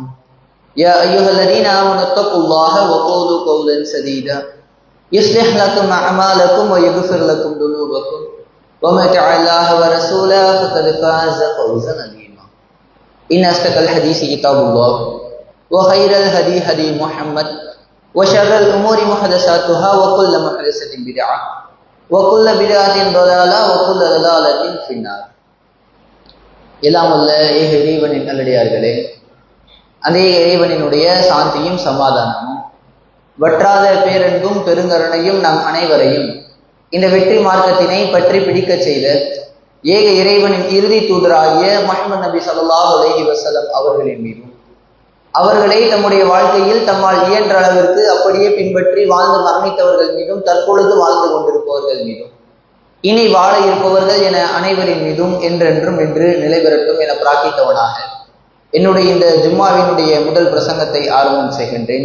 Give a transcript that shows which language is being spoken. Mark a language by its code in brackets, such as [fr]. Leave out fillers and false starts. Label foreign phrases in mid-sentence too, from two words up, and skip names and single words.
[ar] يا أيها الذين آمنوا اتقوا الله وقولوا قولا سديدا يصلح لكم أعمالكم ويغفر لكم ذنوبكم ومن يطع الله ورسوله فقد فاز فوزا عظيما إن أصدق الحديث كتاب الله وخير الهدي هدي محمد وشر الأمور محدثاتها وكل محدثة بدعة وكل بدعة ضلالة وكل ضلالة في النار. [ta] எல்லாம் உள்ள ஏக இறைவனின் நல்லடியார்களே, அதே இறைவனினுடைய சாந்தியும் சமாதானமும் வற்றாத பேரன்பும் பெருங்கருணையும் நம் அனைவரையும் இந்த வெற்றி மார்க்கத்தினை பற்றி பிடிக்க செய்த ஏக இறைவனின் இறுதி தூதராகிய முஹம்மது நபி [ar] صلى الله عليه وسلم [ta] அவர்களின் மீதும், அவர்களை தம்முடைய வாழ்க்கையில் தம்மால் இயன்ற அளவிற்கு அப்படியே பின்பற்றி வாழ்ந்து மரணித்தவர்கள் மீதும், தற்பொழுது வாழ்ந்து கொண்டிருப்பவர்கள் மீதும், இனி வாழ இருப்பவர்கள் என அனைவரின் மீதும் என்றென்றும் என்று நிலை பெறட்டும் என பிரார்த்தித்தவனாக என்னுடைய இந்த ஜும்மாவினுடைய முதல் பிரசங்கத்தை ஆரம்பம் செய்கின்றேன்.